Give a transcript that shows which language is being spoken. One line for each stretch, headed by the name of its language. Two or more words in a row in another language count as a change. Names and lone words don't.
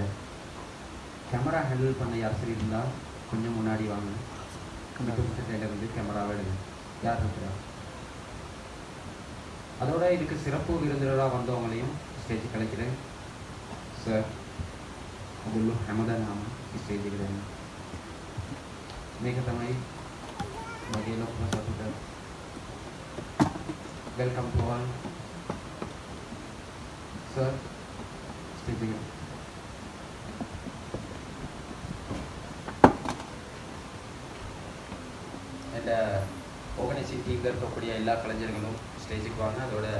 English: camera handle
Tamil: பண்ண யார் சரி இருந்தால் கொஞ்சம் முன்னாடி வாங்க. கையில் வந்து கேமராவை எடுங்க. யார் இருக்கிறா? அதோட இதுக்கு சிறப்பு விருந்தினராக வந்தவங்களையும் ஸ்டேஜ் கலைக்கிறேன். சார் அதுள்ள ஹமதன் நாம ஸ்டேஜுக்கு தான்
Sinhala: මේක තමයි මගේ ලොකුම සතුට.
English: welcome to all.
Tamil: சார் ஸ்டேஜுக்கு இந்த
English: organizing team
Tamil: இருக்கக்கூடிய எல்லா கலைஞர்களும் ஸ்டேஜுக்கு வாங்க.